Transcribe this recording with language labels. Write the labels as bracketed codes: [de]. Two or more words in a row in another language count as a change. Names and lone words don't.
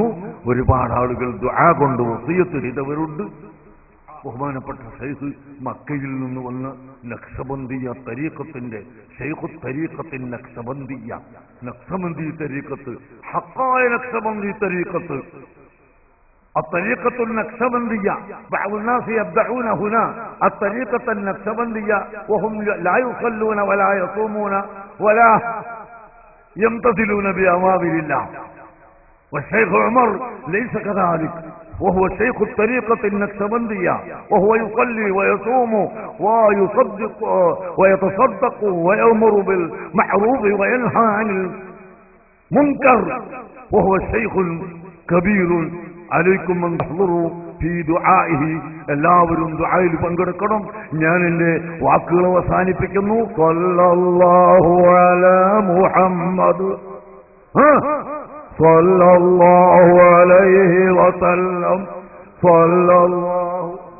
[ml] ഒരുപാട് ആളുകൾ ദുആ കൊണ്ട് വസിയത്ത് ചെയ്തവരുണ്ട്. ബഹുമാനപ്പെട്ട ഷെയ്ഖ് മക്കയിൽ നിന്ന് വന്ന് നഖ്ശബന്ദിയ തരീഖത്തിന്റെ [ar] شيخ طريقة النقشبندية, [ml] നഖ്ശബന്ദി തരീഖത്ത്, ഹഖായ നഖ്ശബന്ദി തരീഖത്ത്, [ar] الطريقة النقشبندية. بعض الناس يبدعون هنا الطريقة النقشبندية وهم لا يصلون ولا يصومون ولا يمتثلون بأوامر الله. والشيخ عمر ليس كذلك، وهو شيخ الطريقة النقشبندية، وهو يصلي ويصوم ويصدق ويتصدق ويأمر بالمعروف وينهى عن المنكر، وهو الشيخ كبير. عليكم أن تحضروا في دعائه. [ml] എല്ലാവരും ദുആയിൽ പങ്കെടുക്കണം. ഞാൻ എന്റെ വാക്കുകൾ അവസാനിപ്പിക്കുന്നു. [ar] صلى الله على محمد صلى الله عليه وسلم صلى الله